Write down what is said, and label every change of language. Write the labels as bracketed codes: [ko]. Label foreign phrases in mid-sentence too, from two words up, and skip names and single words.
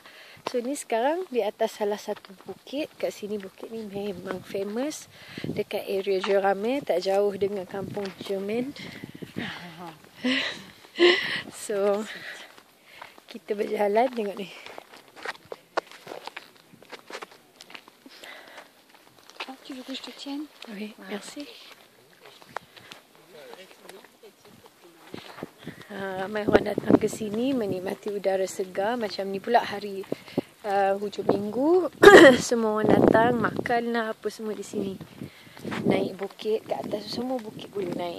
[ms] So ni sekarang di atas salah satu bukit. Kat sini bukit ni memang famous. Dekat area Jerame, tak jauh dengan kampung Jerman. So kita berjalan, tengok ni. [fr] Tu veux que je te tienne? Oui, merci. [ms] Ramai orang datang ke sini menikmati udara segar. Macam ni pula hari hujung minggu. Semua orang datang makan lah apa semua di sini. Naik bukit ke atas, semua bukit boleh naik.